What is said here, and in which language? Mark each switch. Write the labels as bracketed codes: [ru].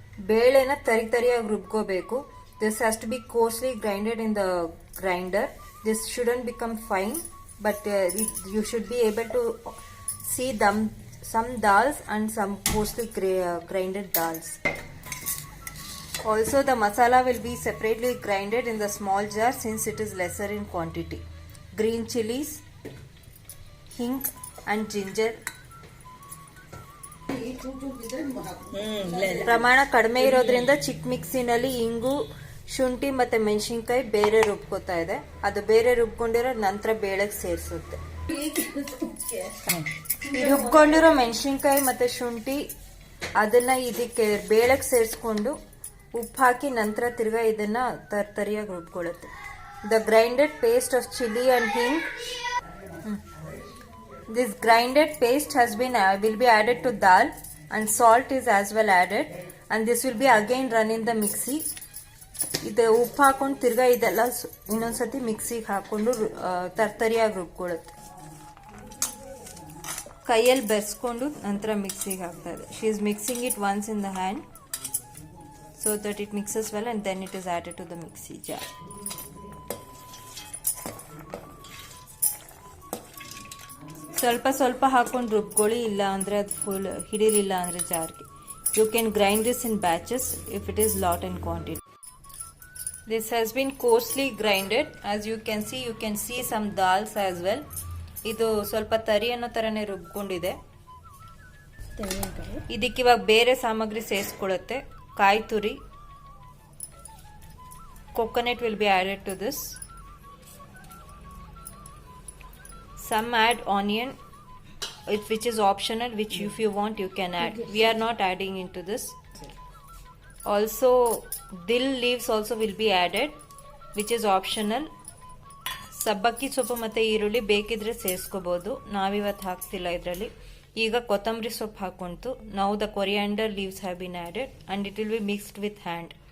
[kn] ಬೇಳೆನ ತರಿಯಾಗಿ ರುಬ್ಕೋಬೇಕು. [en] This has to be coarsely grinded in the grinder. This shouldn't become fine, but you should be able to see some dals and some coarsely grinded dals. Also, the masala will be separately grinded in the small jar since it is lesser in quantity. Green chilies, hing and ginger. [kn] ಪ್ರಮಾಣ ಕಡಿಮೆ ಇರೋದ್ರಿಂದ ಚಿಕ್ಕ ಮಿಕ್ಸಿನಲ್ಲಿ ಇಂಗು, ಶುಂಠಿ ಮತ್ತೆ ಮೆಣಸಿನ್ಕಾಯಿ ಬೇರೆ ರುಬ್ಕೋತಾ ಇದೆ. ಅದು ಬೇರೆ ರುಬ್ಕೊಂಡಿರೋ ನಂತರ ಬೇಳೆಗೆ ಸೇರಿಸುತ್ತೆ. ರುಬ್ಕೊಂಡಿರೋ ಮೆಣಸಿನ್ಕಾಯಿ ಮತ್ತೆ ಶುಂಠಿ ಅದನ್ನ ಇದಕ್ಕೆ ಬೇಳೆಗೆ ಸೇರಿಸ್ಕೊಂಡು ಉಪ್ಪು ಹಾಕಿ ನಂತರ ತಿರ್ಗಾ ಇದನ್ನ ತರಿಯಾಗಿ ರುಬ್ಕೊಳ್ಳುತ್ತೆ. [en] The grinded paste of chilli and hing. This grinded paste will be added to dal, and salt is as well added, and this will be again run in the mixie. [kn] ಇದು ಉಪ್ಪು ಹಾಕೊಂಡು ತಿರ್ಗಾ ಇದೆಲ್ಲ ಇನ್ನೊಂದ್ಸತಿ ಮಿಕ್ಸಿಗೆ ಹಾಕೊಂಡು ತರಿಯಾಗಿ ರುಬ್ಕೊಳ್ಳುತ್ತೆ. ಕೈಯಲ್ಲಿ ಬೆರೆಸ್ಕೊಂಡು ನಂತರ ಮಿಕ್ಸಿಗೆ ಹಾಕ್ತಾ ಇದೆ. [en] She is mixing it once in the hand so that it mixes well and then it is added to the mixie jar. [kn] ಸ್ವಲ್ಪ ಸ್ವಲ್ಪ ಹಾಕೊಂಡು ರುಬ್ಕೊಳ್ಳಿ, ಇಲ್ಲ ಅಂದರೆ ಅದು ಫುಲ್ ಹಿಡಿಲಿಲ್ಲ ಅಂದರೆ ಜಾರ್ಗೆ. [en] You can grind this in batches if it is lot in quantity. This has been coarsely grinded. As you can see some dals as well. [kn] ಇದು ಸ್ವಲ್ಪ ತರಿ ಅನ್ನೋ ತರನೇ ರುಬ್ಕೊಂಡಿದೆ. ಇದಕ್ಕೆ ಇವಾಗ ಬೇರೆ ಸಾಮಗ್ರಿ ಸೇರಿಸ್ಕೊಳ್ಳುತ್ತೆ. ಕಾಯಿ ತುರಿ, [en] coconut will be added to this. Some add onion, which is optional, which if you want you can add. We are not adding into this. Also dill leaves also will be added, which is optional. [kn] ಸಬ್ಬಕ್ಕಿ ಸೊಪ್ಪು ಮತ್ತೆ ಈರುಳ್ಳಿ ಬೇಕಿದ್ರೆ ಸೇರಿಸ್ಕೋಬಹುದು. ನಾವಿವತ್ತು ಹಾಕ್ತಿಲ್ಲ ಇದರಲ್ಲಿ. ಈಗ ಕೊತ್ತಂಬರಿ ಸೊಪ್ಪು ಹಾಕೊಂತು. [en] Now the coriander leaves have been added and it will be mixed with hand.